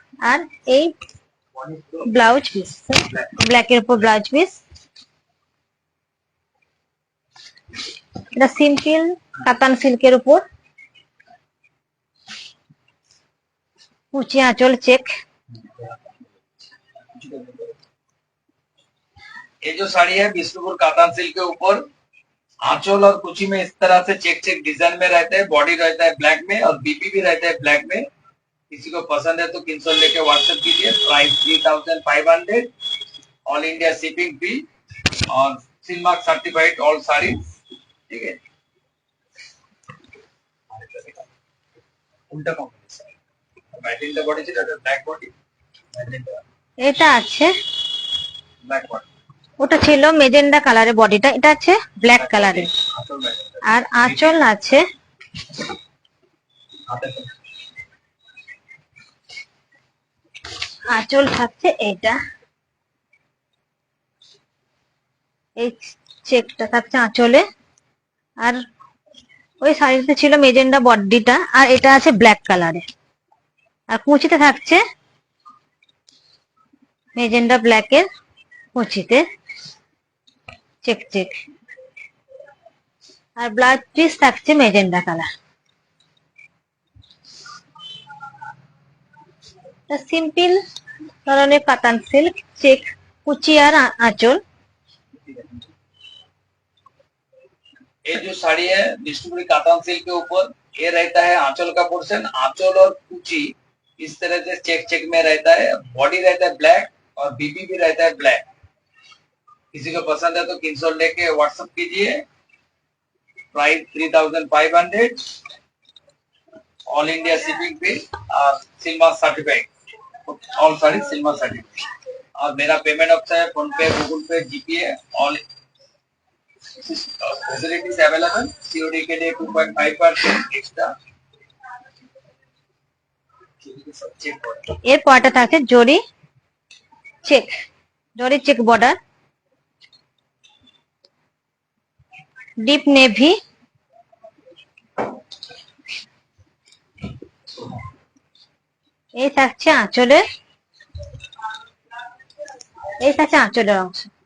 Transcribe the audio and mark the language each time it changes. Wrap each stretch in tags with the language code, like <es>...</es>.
<bn>আর এই blouse piece, ব্ল্যাকের উপর ব্লাউজ পিস। এটা সিম্পল কাতান সিল্কের উপর, কুচি আঁচল চেক।</bn> <hi>ये जो साड़ी है विष्णुपुर कातान सिल्क के ऊपर, आंचल और कुची में इस तरह से चेक चेक डिजाइन में रहता है। बॉडी रहता है ब्लैक में, और बीपी भी रहता है ब्लैक में। किसी को पसंद है तो स्क्रीनशॉट लेके व्हाट्सएप कीजिए। प्राइस 3500, ऑल इंडिया शिपिंग फी, और सिल्मार्क सर्टिफाइड ऑल साड़ी। ठीक है, उल्टा कॉम्बिनेशन, मैजेंडा बॉडी</hi> <bn>ছিল, এটা ব্ল্যাক বডি, এটা আছে, ব্ল্যাক বডি। ওটা ছিল মেজেন্ডা কালারের বডিটা, এটা আছে ব্ল্যাক কালারের। আর আঁচল আছে আঁচল থাকছে এটা, এই চেকটা থাকছে আঁচলে। আর ওই শাড়িতে ছিল মেজেন্ডা বডিটা, আর এটা আছে ব্ল্যাক কালারে। আর কুচিতে থাকছে মেজেন্ডা ব্ল্যাকের কুচিতে চেক চেক, আর ব্লাউজ পিস থাকছে মেজেন্ডা কালার। সিম্পল ধরনের কাতান সিল্ক, চেক কুচি আর আঁচল।</bn> <hi>ये जो साड़ी है विष्णुपुरी कातान सिल्क के ऊपर, ये रहता है आंचल का पोर्शन। आंचल और कुची इस तरह से चेक चेक में रहता है। बॉडी रहता है ब्लैक, और बीबी भी रहता है ब्लैक। किसी को पसंद है तो स्क्रीनशॉट लेके व्हाट्सएप कीजिए। प्राइस 3500, ऑल इंडिया शिपिंग फी, और सिल्मार्क सर्टिफाइड ऑल साड़ी सिल्मार्क सर्टिफाइड। और मेरा पेमेंट ऑप्शन है फोन पे, गूगल पे, जीपे, ऑल</hi> <en>facilities available.</en> <hi>COD के लिए 2.5% extra।</hi> <bn>Check border. এরপরটা থাকছে জরি চেক, জরি চেক বর্ডার, ডিপ নেভি, এই থাকছে আঁচলের, এই থাকছে আঁচলের অংশ।</bn>